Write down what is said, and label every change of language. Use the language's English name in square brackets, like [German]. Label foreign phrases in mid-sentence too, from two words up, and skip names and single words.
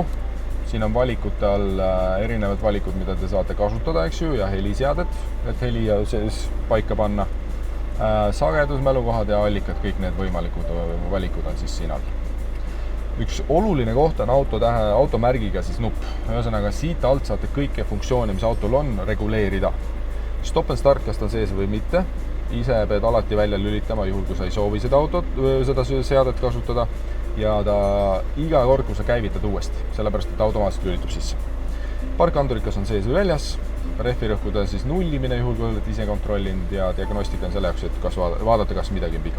[Estonian] Siin on valikute all erinevad valikud, mida te saate kasutada, eks ju, ja heliseadet, et heli siis paika panna. Sagedus, mälukohad ja allikad, kõik need võimalikud valikud on siis siin all. Üks oluline koht on automärgiga siis nupp. Ühesõnaga siit alt saate kõike funktsioone, mis autol on, reguleerida. [English] Stop and start, [Estonian] kas ta sees või mitte. Ise pead alati välja lülitama, juhul kui sa ei soovi seda seadet kasutada. Ja ta iga kord, kui sa käivitad uuesti, sellepärast, et automaatselt lülitub sisse. Parkandurid, kas on sees või väljas. Rehvirõhkude siis nullimine, juhul kui olete ise kontrollinud ja diagnostika on selle jaoks, et kas vaadata, kas midagi on viga.